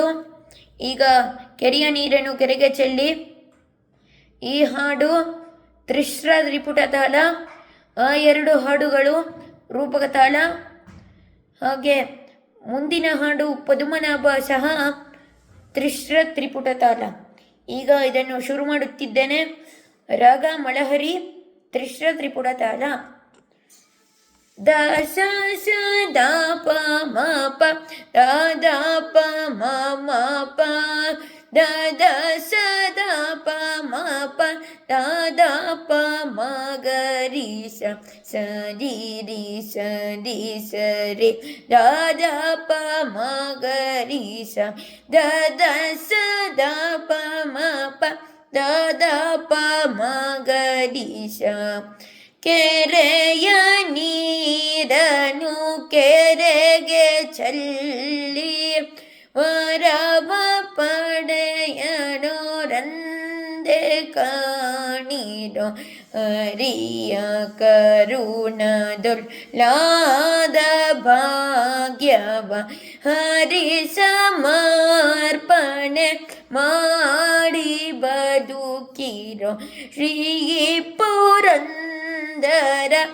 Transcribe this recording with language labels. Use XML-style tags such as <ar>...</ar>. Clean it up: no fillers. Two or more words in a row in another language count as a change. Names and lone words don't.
<kn>ಈಗ ಕೆರೆಯ ನೀರನ್ನು ಕೆರೆಗೆ ಚೆಲ್ಲಿ ಈ ಹಾಡು ತ್ರಿಶ್ರ ತ್ರಿಪುಟ ತಾಳ, ಆ ಎರಡು ಹಾಡುಗಳು ರೂಪಕ ತಾಳ. ಹಾಗೆ ಮುಂದಿನ ಹಾಡು ಪದುಮನಾಭ ಸಹ ತ್ರಿಶ್ರ ತ್ರಿಪುಟ ತಾಳ. ಈಗ ಇದನ್ನು ಶುರು ಮಾಡುತ್ತಿದ್ದೇನೆ. ರಾಗ ಮಳಹರಿ, ತ್ರಿಶ್ರ ತ್ರಿಪುಟ ತಾಳ. ದ ಸ ಸ ದ ಪ ಮ ಪ ದ ದ ಪ ಮ ಮ ಪ ದ ದ ಸ ದ ಪ ಮ ಪ ದ ದ ಪ ಮ ಗ ರಿ ಸ ಸ ರಿ ರಿ ಸ ರಿ ಸ ರಿ ದ ದ ಪ ಮ ಗ ರಿ ಸ ದ ದ ಸ ದ ಪ ಮ ಪ ದ ದ ಪ ಮ ಗ ರಿ ಸ. ಕೆರೆಯ ನೀರನು ಕೆರೆಗೆ ಚೆಲ್ಲಿ ವರವ ಪಡೆಯಣೋರಂದೆ ಕಾಣಿರೋ ಹರಿಯ ಕರುಣದೊಳ್ಳಾದ ಭಾಗ್ಯವ ಹರಿ ಸಮರ್ಪಣೆ ಮಾಡಿ ಬದುಕಿರೋ ಶ್ರೀ ಪುರಂದರ</kn>